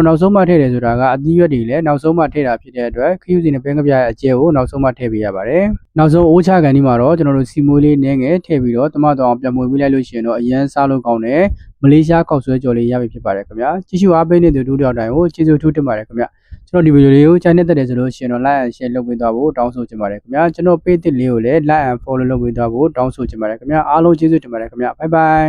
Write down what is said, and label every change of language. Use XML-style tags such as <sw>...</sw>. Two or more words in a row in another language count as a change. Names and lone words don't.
<my>နောက်ဆုံးမှထည့်တယ်ဆိုတာကအသီးရွက်တွေလည်းနောက်ဆုံးမှထည့်တာဖြစ်တဲ့အတွက်ခရူစီနဲ့ပဲငပြရဲ့အကျဲကိုနောက်ဆုံးမှထည့်ပေးရပါတယ်နောက်ဆုံးအိုးချကန်ဒီမှာတော့ကျွန်တော်တို့စီမွေးလေးနည်းငယ်ထည့်ပြီးတော့တမတော်အောင်ပြန်မွေးပေးလိုက်လို့ရှိရင်တော့အရန်စားလို့ကောင်းတယ်မလေးရှားကောက်ဆွဲကြော်လေးရပြီဖြစ်ပါတယ်ခင်ဗျာကြည့်ရှုအားပေးနေတဲ့ဒုတိယတိုင်းကိုကျေးဇူးထူးတင်ပါတယ်ခင်ဗျာကျွန်တော်ဒီဗီဒီယိုလေးကိုကြိုက်နေတဲ့ဆိုလို့ရှိရင်တော့</my> <en>like and share</en> <my>လုပ်ပေးသွားဖို့တောင်းဆိုချင်ပါတယ်ခင်ဗျာကျွန်တော် page လေးကိုလည်း</my> <en>like and follow</en> <my>လုပ်ပေးသွားဖို့တောင်းဆိုချင်ပါတယ်ခင်ဗျာအားလုံးကျေးဇူးတင်ပါတယ်ခင်ဗျာ</my> <en>bye bye</en>